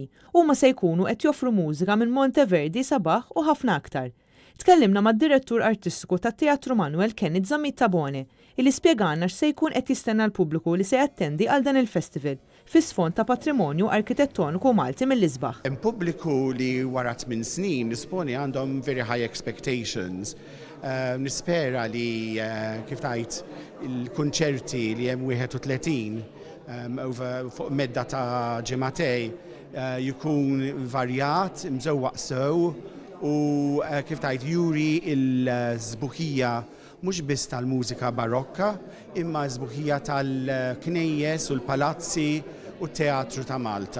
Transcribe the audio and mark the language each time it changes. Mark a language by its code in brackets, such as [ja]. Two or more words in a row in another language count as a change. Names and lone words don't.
[mt] Huma se jkunu qed joffru mużika minn Monteverdi sabaħ u ħafna aktar. Tkellimna mad-direttur artistiku tat-Teatru Manuel Kenneth Zammit Tabone, illi spjegana x'se jkun qed jistenna l-pubbliku li se jattendi għal dan il-festival fis-sfond ta' patrimonju arkitetoniku Malti mill-isbaħ. Hemm pubbliku li wara 8 snin nisponi għandhom [en] very high expectations. [mt] Nispera li kif tajt il-kunċerti li hemm 31 fuq medda ta' ġematej jkun varjat, mżewwaq sew u kif tajt juri il-żbuħija mhux biss tal-mużika barokka, imma żbuħija tal-knejjes u l-palazzi u t-teatru ta' Malta.